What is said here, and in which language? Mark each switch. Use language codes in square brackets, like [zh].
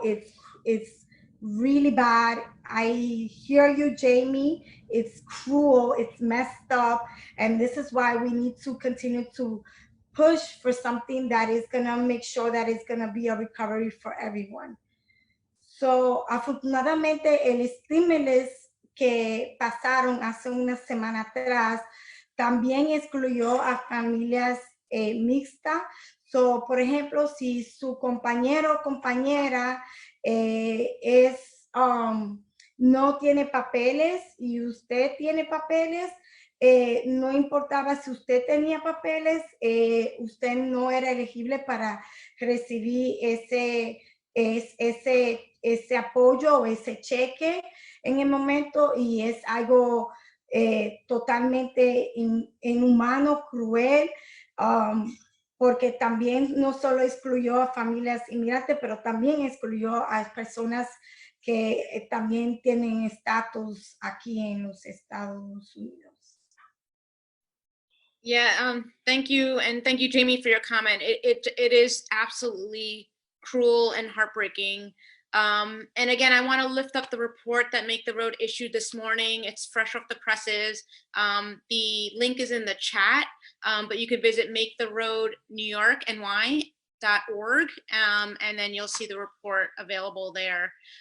[en] It's really bad. I hear you, Jamie. It's cruel, it's messed up. And this is why we need to continue to push for something that is gonna make sure that it's gonna be a recovery for everyone. [es] So, afortunadamente, el stimulus que pasaron hace una semana atrás también excluyó a familias mixtas. So, por ejemplo, si su compañero o compañera no tiene papeles y usted tiene papeles, no importaba si usted tenía papeles, usted no era elegible para recibir ese apoyo o ese cheque en el momento, y es algo totalmente inhumano, cruel, porque también no solo excluyó a familias inmigrantes, pero también excluyó a personas que también tienen estatus aquí en los Estados Unidos. [en] Yeah, thank you, and thank you, Jamie, for your comment. It is absolutely cruel and heartbreaking. And again, I want to lift up the report that Make the Road issued this morning. It's fresh off the presses. The link is in the chat, but you can visit maketheroadnewyorkny.org, and then you'll see the report available there.